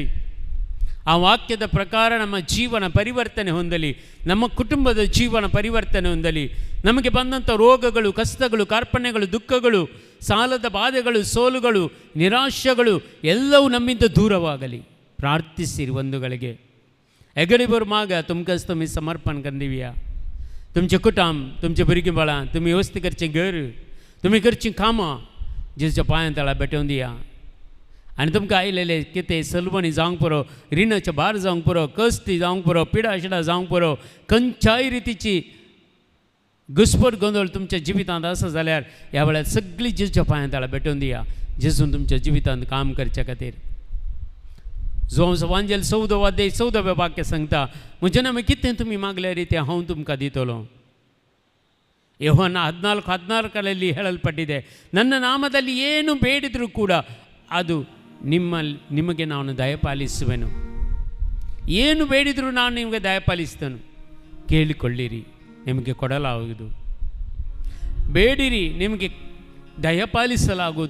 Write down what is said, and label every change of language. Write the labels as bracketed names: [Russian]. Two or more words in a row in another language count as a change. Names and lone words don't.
[Kannada] ಆ ವಾಕ್ಯದ ಪ್ರಕಾರ ನಮ್ಮ ಜೀವನ ಪರಿವರ್ತನೆ ಹೊಂದಲಿ, ನಮ್ಮ ಕುಟುಂಬದ ಜೀವನ ಪರಿವರ್ತನೆ ಹೊಂದಲಿ. ನಮಗೆ ಬಂದಂಥ ರೋಗಗಳು, ಕಷ್ಟಗಳು, ಕಾರ್ಪಣ್ಯಗಳು, ದುಃಖಗಳು, ಸಾಲದ ಬಾಧೆಗಳು, ಸೋಲುಗಳು, ನಿರಾಶೆಗಳು ಎಲ್ಲವೂ ನಮ್ಮಿಂದ ದೂರವಾಗಲಿ. ಪ್ರಾರ್ಥಿಸಿರಿ ಒಂದುಗಳಿಗೆ. [Konkani] एगडी बर मागा तुमकांच तुमी समर्पण करून दिवया. तुमचें कुटुंब, तुमचें भुरगीं बाळां, तुमी वेवस्थीत करचें घर, तुमी करचीं कामां जेजूच्या पांयां तळा भेटोवन दिया. आनी तुमकां आयलेले कितें सलवणी जावंक पुरो, रिणाचे भार जावंक पुरो, कश्ट जावंक पुरो, पिडा शिडा जावंक पुरो, खंयच्याय रितीची घुसपट गोंदळ तुमच्या जिवितांत आसा जाल्यार ह्या वेळार सगळी जेजूच्या पांयां तळा भेटोवन दिया. जेजून तुमच्या जिवितांत काम करचे खातीर. जोन्स वांजेल 14 अध्याय 14वें वाक्य सांगता, म्हजे नांव कितें तुमी मागल्यार तें हांव तुमकां दितलो. [Kannada] ಯೋಹಾನ 14:14 ಹೇಳಲ್ಪಟ್ಟಿದೆ, ನನ್ನ ನಾಮದಲ್ಲಿ ಏನು ಬೇಡಿದರೂ ಕೂಡ ಅದು ನಿಮಗೆ ನಾನು ದಯಪಾಲಿಸುವೆನು. ಏನು ಬೇಡಿದರೂ ನಾನು ನಿಮಗೆ ದಯಪಾಲಿಸ್ತೇನೆ. ಕೇಳಿಕೊಳ್ಳಿರಿ, ನಿಮಗೆ ಕೊಡಲಾಗುವುದು. ಬೇಡಿರಿ, ನಿಮಗೆ ದಯಪಾಲಿಸಲಾಗುವುದು.